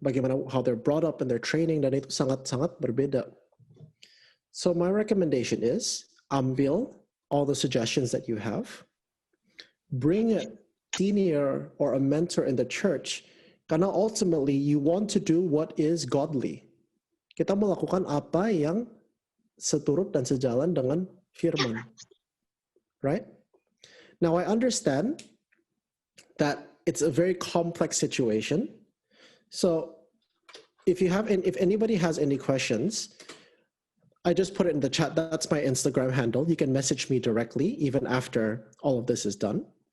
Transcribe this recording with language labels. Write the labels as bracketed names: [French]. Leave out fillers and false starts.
[English] Bagaimana how they're brought up and their training, [Indonesian] dan itu sangat-sangat berbeda. [English] So my recommendation is [Indonesian] ambil [English] all the suggestions that you have, bring a senior or a mentor in the church, [Indonesian] karena [English] ultimately you want to do what is godly. [Indonesian] Kita melakukan apa yang seturut dan sejalan dengan firman. [English] Right? Now I understand that it's a very complex situation. So if anybody has any questions, I just put it in the chat. That's my Instagram handle. You can message me directly even after all of this is done.